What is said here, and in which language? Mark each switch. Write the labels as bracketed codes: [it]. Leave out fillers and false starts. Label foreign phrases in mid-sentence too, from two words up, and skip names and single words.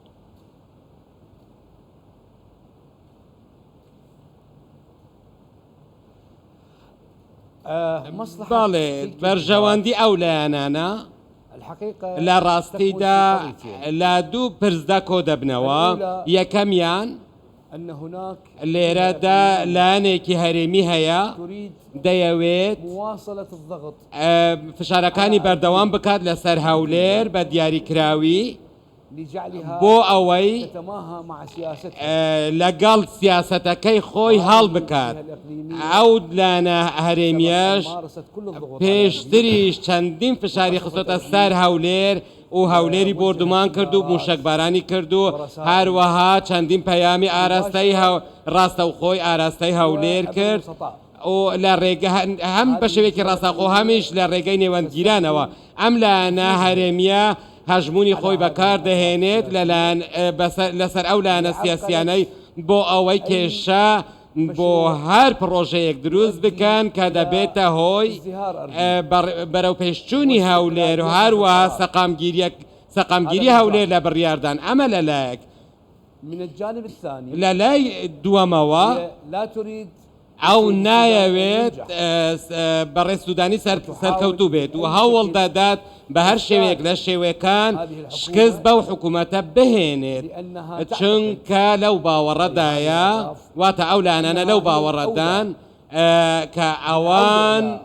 [ckb] باڵێ بەرژەوەندی ئەو لایەنانە [ar] الحقيقة [ckb] لە ڕاستیدا لە دوو پرسدا کۆ دەبنەوە یەکەمیان [ar] أن هناك [ckb] لێرەدا لایەنێکی هەرێمی هەیە [ar] تريد [ckb] دەیەوێت [ar] مواصلة الضغط [ckb] فشارەکانی بەردەوام بکات لەسەر هەولێر بە دیاریکراوی [ar] لجعلها [ckb] بۆ ئەوەی [ar] تتماهى مع سياستها [ckb] لەگەڵ سیاسەتەکەی خۆی هەڵ بکات ئەو لایەنە هەرێمیەش [ar] ممارسة كل الضغوط [ckb] پێشتریش چەندین فشاری خستۆتە سەر هەولێر و هەولێری بردومان کرد و موشکبارانی کرد و هەروەها چەندین پەیامی ئاراستەی ڕاستەوخۆی ئاراستەی هەولێر کرد و لە ڕێگە هەم بە شێوەیەکی ڕاستەوخۆ هەمیش لە ڕێگەی نێوەندگیرانەوە ئەم لایەنە هەرێمیە هەژمونی خۆی بەکار دەهێنێت لەسەر ئەو لایەنە سیاسیانەی بۆ ئەوەی کێشە بۆ هەر پرۆژەیەک دروست بکەن کە دەبێتە هۆی بەرەو پێشچوونی هەولێر و هەروەها سەقامگیری هەولێر لە بڕیاردان ئەمە لەلایەک [ar] من الجانب الثاني [ckb] لە لای دووەمەوە [ar] لا تريد [ckb] ئەو نایەوێت بەڕێ سوودانی سەرکەوتوو بێت و هەوڵ دەدات بە هەر شێوەیەک لە شێوەکان شکست بەو حکوومەتە بهێنێت چونکە لەو باوەڕەدایە واتە ئەو لایەنانە لەو باوەڕەدان کە ئەوان